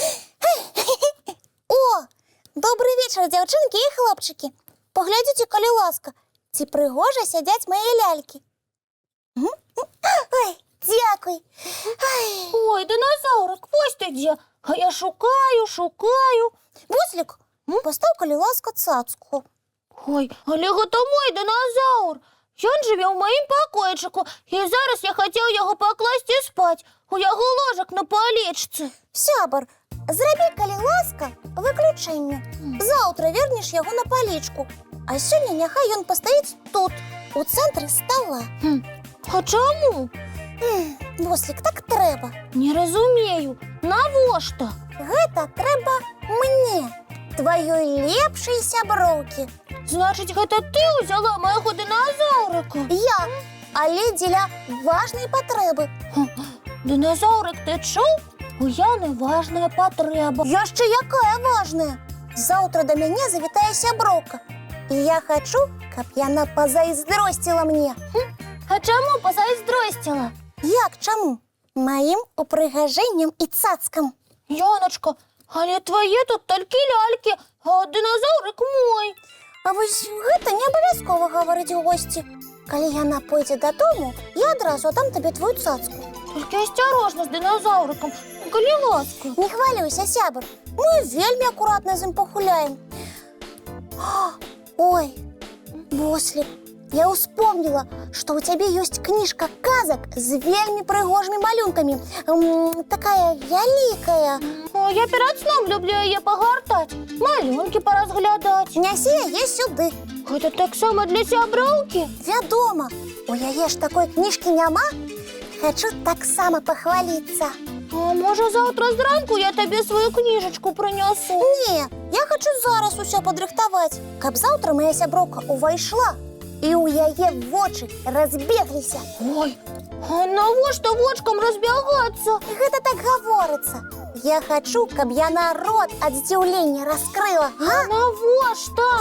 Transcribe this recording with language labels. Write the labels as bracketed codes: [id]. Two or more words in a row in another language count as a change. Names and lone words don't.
[uk] О, добрий вечір, дівчинки і хлопчики. Поглядіть, коли ласка, ці пригожі сидять мої ляльки. Ой, дякую. Ой, динозаврик, ось ти де. А я шукаю. Буслик, постав, коли ласка, цацку. [be] Ой, але гэта мой динозавр. [uk] Ён живе у моїм покойчику, і зараз я хотів його покласти спать. У його ложок на поличці. Сябар, зроби, коли ласка, виключення. Завтра вернеш його на поличку. А сьогодні нехай він постоїть тут, у центрі стола. А чому? Буслик, так треба. Не розумію. [be] Навошта? Гэта трэба мне, твоей лепшай сяброўкі. [uk] Значить, гэта ти взяла моєго динозаврика? [be] Я, але дзеля важнай патрэбы. [uk] Динозаврик, ти чув? У Яни важная потреба. [be] Яшчэ якая важная. Заўтра да мяне завітае сяброўка. І я хачу, каб яна пазайздросціла мне. [uk] А чому позайздростила? [be] Як чаму? Маім упрыгажэннем і цацкам. [uk] Яночка, але твоє тут тільки ляльки, а динозаврик мой. [be] А вось гэта не абавязкова гаварыць госці. Калі яна пойдзе дадому, я адразу аддам табе твою цацку. [uk] Тільки осторожно з динозавриком, коли ласка. [be] Не хвалюйся, сябр. Мы вельмі акуратна з ім пагуляем. Ой, Буслик, я успомнила, [ru] что у тебя есть книжка казак с [be] вельмі прыгожымі малюнками. Такая вялікая. [uk] О, я перед сном люблю її погортати, малюнки поразглядати. [be] Нясі яе сюды. Гэта так само для сяброўкі? Вядома, у яе ж такой кніжкі няма. Хочу таксама пахваліцца. [uk] А може завтра зранку я тобі свою книжечку принесу? [be] Не, я хочу зараз усё падрыхтаваць, каб заўтра моя сяброўка увайшла і у яе вочы разбегліся. Ой, а навошта вочкам разбягацца? Гэта так гаворыцца. Я хочу, каб яна рот ад здзіўлення раскрыла. А навошта?